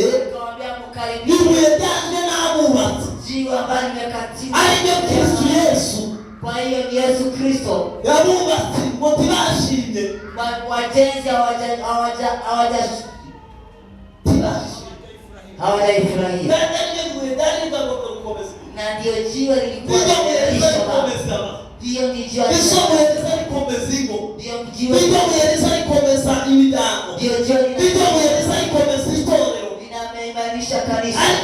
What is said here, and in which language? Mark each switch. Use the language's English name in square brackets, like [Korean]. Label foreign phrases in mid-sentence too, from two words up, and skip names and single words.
[Swahili] Akamwambia mkaribie [Rundi] ibuye ryanjye n'abubatsi [Swahili] jiwe ambalo limekatizwa. [Rundi] ari ryo Kristo Yesu Kristo yabubatse ngo tibashimye [Swahili] wajenzi hawajaifurahia. Na ndio jiwe lilikuwa hiyo ni jiwe linameimarisha kanisa.